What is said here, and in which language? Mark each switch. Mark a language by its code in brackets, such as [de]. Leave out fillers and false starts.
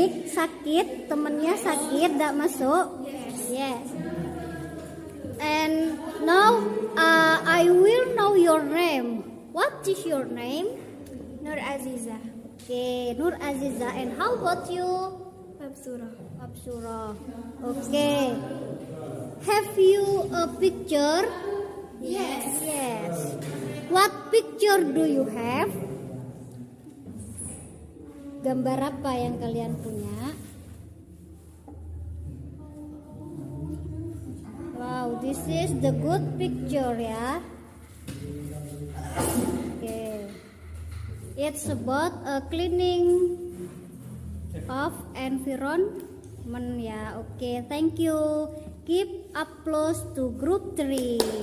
[id] Sakit, temennya sakit, tidak masuk. [en] Yes. And now I will know your name. What is your name? Nur Aziza. Okay, Nur Aziza. And how about you? Absura. Okay. Have you a picture? Yes. What picture do you have? [id] Gambar apa yang kalian punya? [en] Wow, this is the good picture ya. Okay. It's about a cleaning of environment ya. Okay, thank you. Give applause to group 3.